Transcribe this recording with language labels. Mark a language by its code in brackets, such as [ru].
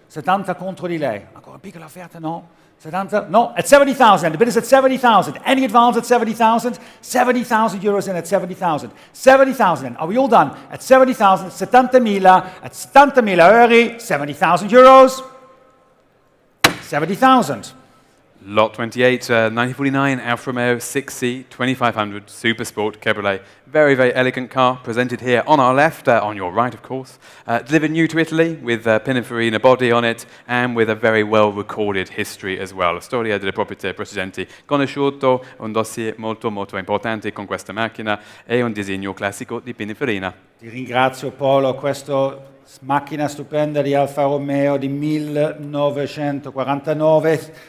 [it] 70 contro di lei, ancora una piccola offerta, no? [en] 70, no, at 70,000, the bid is at 70,000, any advance at 70,000, 70,000 euros in at 70,000, 70,000, are we all done? At 70,000, 70.000, at 70.000 euro, 70,000 euros, 70,000. Lot 28, 1949 Alfa Romeo 6C 2500 Super Sport Cabriolet. Very, very elegant car, presented here on our left, on your right of course. Delivered new to Italy with Pininfarina body on it and with a very well recorded history as well. [it] La storia delle proprietà precedenti conosciuto, un dossier molto molto importante con questa macchina e un disegno classico di Pininfarina. Ti ringrazio Paolo, questa macchina stupenda di Alfa Romeo di 1949.